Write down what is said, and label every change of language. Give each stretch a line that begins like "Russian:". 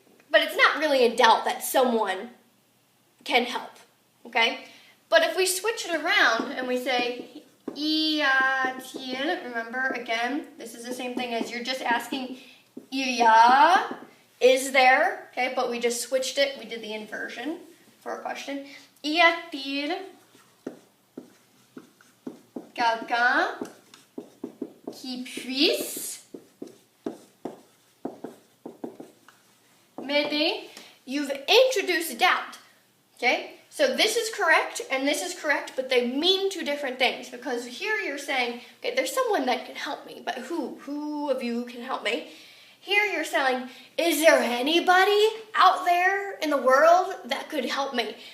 English: But it's not really in doubt that someone can help, okay? But if we switch it around and we say,
French: y a-t-il,
English: remember, again, this is the same thing as you're just asking,
French: il y a,
English: is there, okay, but we just switched it, we did the inversion for a question.
French: Y a-t-il quelqu'un qui puisse m'aider?
English: You've introduced doubt, okay? So this is correct and this is correct, but they mean two different things, because here you're saying, okay, there's someone that can help me, but who of you can help me? Here you're saying, is there anybody out there in the world that could help me?